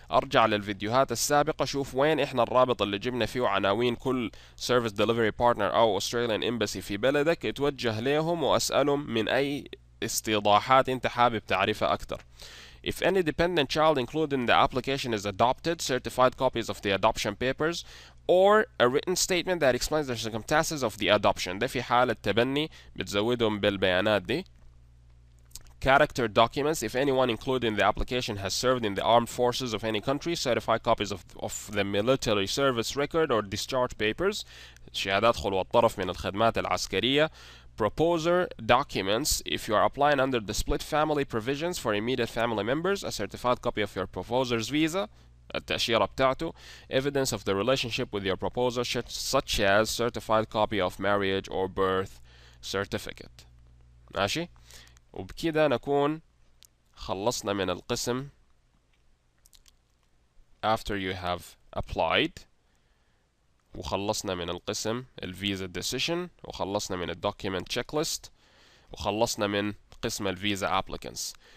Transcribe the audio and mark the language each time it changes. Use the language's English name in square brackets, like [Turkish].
[Arabic] أرجع للفيديوهات السابقة شوف وين إحنا الرابط اللي جبنا فيه عناوين كل سيرفيس ديليفري بارتنر أو أستراليان إمباسي في بلدك، اتوجه لهم وأسألهم من أي استيضاحات انت حابب تعرفها اكتر. [English] If any dependent child included in the application is adopted, certified copies of the adoption papers or a written statement that explains the circumstances of the adoption. [Arabic] ده في حالة تبني بتزودهم بالبيانات دي. [English] Character documents. If anyone included in the application has served in the armed forces of any country, certified copies of the military service record or discharge papers. [Arabic] شهادات خلو الطرف من الخدمات العسكرية. [English] Proposer documents. If you are applying under the split family provisions for immediate family members, a certified copy of your proposer's visa, [Arabic] التأشيرة بتاعته. [English] Evidence of the relationship with your proposer, such as certified copy of marriage or birth certificate. [Arabic] ماشي؟ وبكده نكون خلصنا من القسم [English] after you have applied، [Arabic] وخلصنا من القسم الفيزا decision، وخلصنا من الدوكيمنت تشيك ليست، وخلصنا من قسم الفيزا applicants.